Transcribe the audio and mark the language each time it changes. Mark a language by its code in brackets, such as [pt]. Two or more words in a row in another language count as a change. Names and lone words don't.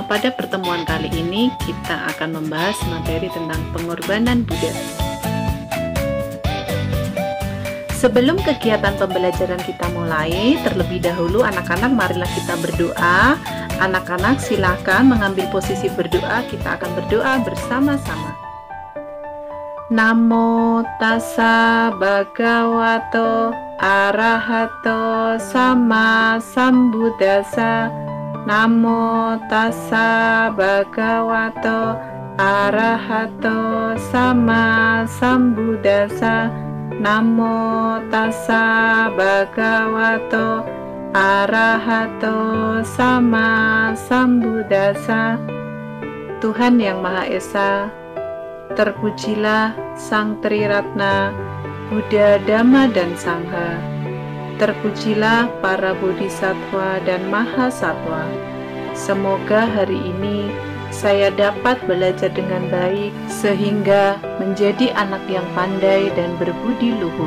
[id] Pada pertemuan kali ini kita akan membahas materi tentang pengorbanan Buddha. Sebelum kegiatan pembelajaran kita mulai, terlebih dahulu anak-anak marilah kita berdoa. Anak-anak silakan mengambil posisi berdoa, kita akan berdoa bersama-sama. [pi] Namo tassa bhagavato arahato sama sambuddhassa. Namo tassa bhagavato arahato sama sambuddhassa. Namo tassa bhagavato arahato sama sambuddhassa. [id] Tuhan yang Maha Esa, terpujilah Sang Triratna, Buddha, Dhamma, dan Sangha. Terpujilah para bodhisattva dan mahasatwa. Semoga hari ini saya dapat belajar dengan baik sehingga menjadi anak yang pandai dan berbudi luhur.